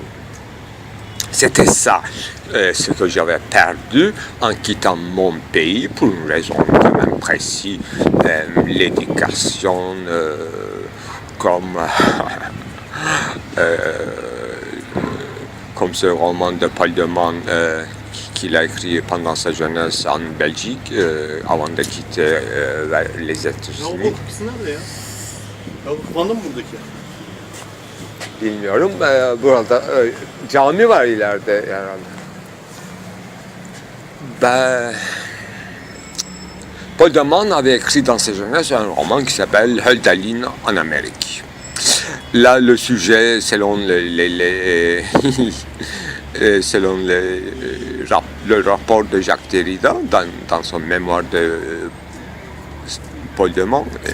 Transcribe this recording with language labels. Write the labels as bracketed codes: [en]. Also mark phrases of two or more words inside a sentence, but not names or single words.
[fr] C'était ça ce que j'avais perdu en quittant mon pays pour une raison quand même précise, l'éducation, comme ce roman de Paul de Man qu'il a écrit pendant sa jeunesse en Belgique avant de quitter les États-Unis. [tr] Kullandın mı buradaki? Bilmiyorum. Burada cami var ileride herhalde. [fr] Paul de Man avait écrit dans sa jeunesse un roman qui s'appelle Hölderlin en Amérique. Là, le sujet, selon le rapport de Jacques Derrida dans son mémoire de Paul de Man,